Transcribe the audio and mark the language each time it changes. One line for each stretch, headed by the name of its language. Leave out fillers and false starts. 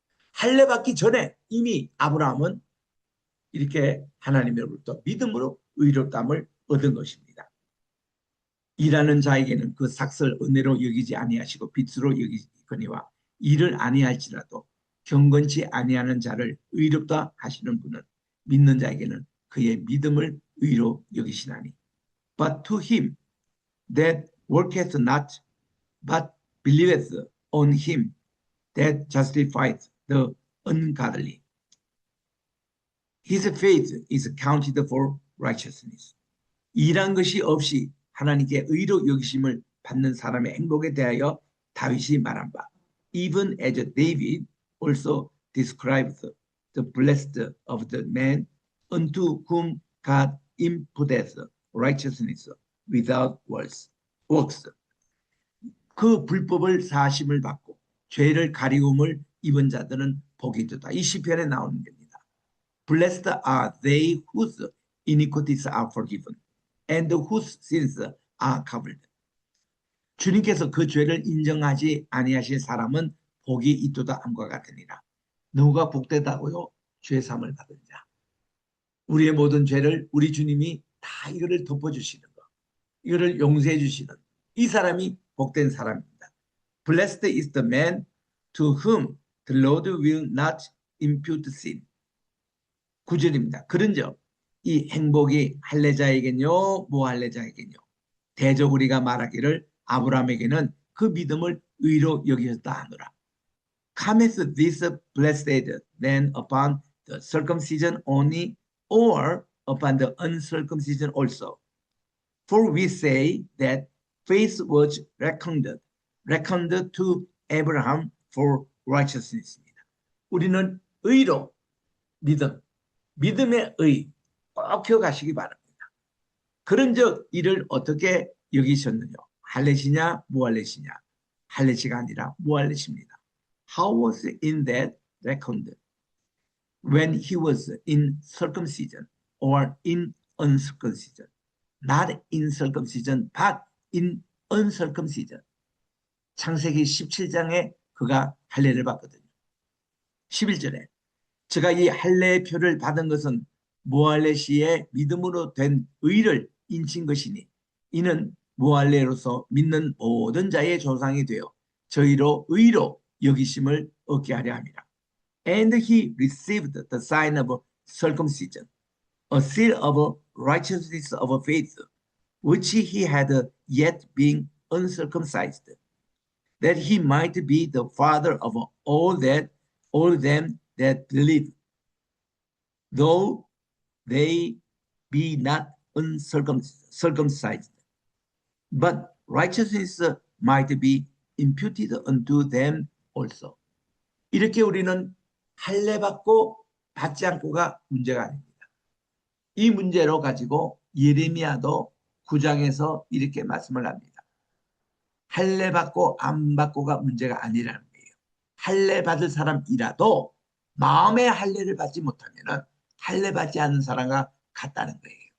Korean: 할례 받기 전에 이미 아브라함은 이렇게 하나님으로부터 믿음으로 의롭다함을 얻은 것입니다. 일하는 자에게는 그 삭설 은혜로 여기지 아니하시고 빚으로 여기거니와 일을 아니할지라도 경건치 아니하는 자를 의롭다 하시는 분은 믿는 자에게는 그의 믿음을 의로 여기시나니
English: But to him that worketh not, but believeth on him that justifieth the ungodly, his faith is counted for righteousness.
Korean: 일한 것이 없이 하나님께 의로 여기심을 받는 사람의 행복에 대하여 다윗이 말한 바,
English: even as David also describes the blessed of the man unto whom God imputeth righteousness without works.
Korean: 그 불법을 사심을 받고 죄를 가리움을 입은 자들은 복이 있도다. 이 시편에 나오는 겁니다.
English: Blessed are they whose iniquities are forgiven and whose sins are covered.
Korean: 주님께서 그 죄를 인정하지 아니하실 사람은 복이 있도다 함과 같으니라. 누가 복되다고요? 죄사함을 받은 자. 우리의 모든 죄를 우리 주님이 다 이거를 덮어주시는 것, 이거를 용서해 주시는 이 사람이 복된 사람입니다.
English: Blessed is the man to whom the Lord will not impute sin.
Korean: 9절입니다. 그런즉 이 행복이 할례자에게뇨 무할례자에게뇨. 대적 우리가 말하기를 아브라함에게는 그 믿음을 의로 여기셨다 하노라.
English: Cometh this blessed then upon the circumcision only, or upon the uncircumcision also? For we say that faith was reckoned to Abraham for righteousness
Korean: 입니다. 우리는 의로 믿음의 의 꼭 기억하시기 바랍니다. 그런즉 이를 어떻게 여기셨느냐? 할례시냐 무할례시냐? 할례시가 아니라 무할례시입니다.
English: How was in that reckoned? When he was in circumcision or in uncircumcision? Not in circumcision, but in uncircumcision.
Korean: 창세기 17장에 그가 할례를 받거든요. 11절에 제가 이 할례의 표를 받은 것은 무할례 시에 믿음으로 된 의를 인친 것이니 이는 무할례로서 믿는 모든 자의 조상이 되어 저희로 의로 여기심을 얻게 하려 함이라.
English: And he received the sign of circumcision, a seal of righteousness of faith, which he had yet been uncircumcised, that he might be the father of all them that believe, though they be not uncircumcised, but righteousness might be imputed unto them also.
Korean: 이렇게 우리는 할례 받고 받지 않고가 문제가 아닙니다. 이 문제로 가지고 예레미야도 9장에서 이렇게 말씀을 합니다. 할례 받고 안 받고가 문제가 아니라는 거예요. 할례 받을 사람이라도 마음의 할례를 받지 못하면 할례 받지 않는 사람과 같다는 거예요.